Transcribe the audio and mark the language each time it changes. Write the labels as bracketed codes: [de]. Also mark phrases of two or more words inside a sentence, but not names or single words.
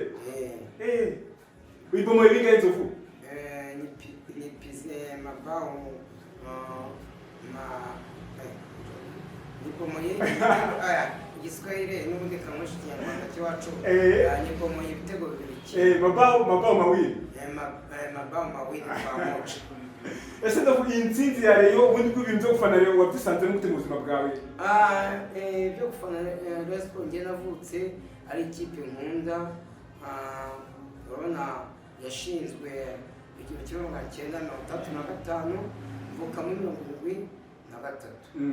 [rw] Uyibomoye bingahe Nzovu? [sw] Nipize mabao [rw] nibomoye Igiswahili n'ubundi kamushi Kinyarwanda cyacu. Nibomoye ibitego bibiri. [sw] Mabao mawili. Mabao mawili kwa moja. [rw] Ese ndavuga intsinzi ya Rayon ubundi ko ibintu byo gufana Rayon wabisanze mu buzima bwawe? Byo gufana Rayon Sport nge navutse ari ikipe nkunda. Urabona yashinzwe 1935 mvuka muri 1973.